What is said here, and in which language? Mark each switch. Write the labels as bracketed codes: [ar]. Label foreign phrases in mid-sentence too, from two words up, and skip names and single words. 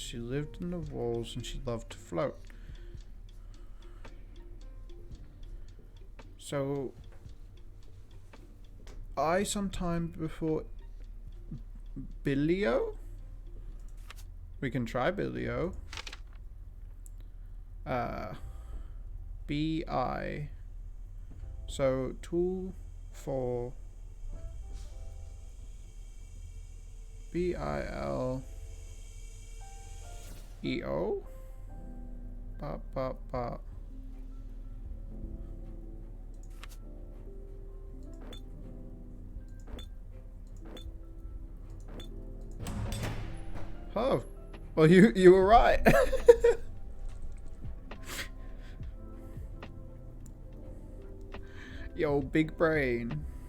[en] She lived in the walls and she loved to float. So I sometime before Billio? We can try Billio. B-I. So 2, 4. B-I-L-E-O? Ba, ba, ba. Oh. Well, you were right. Yo, big brain.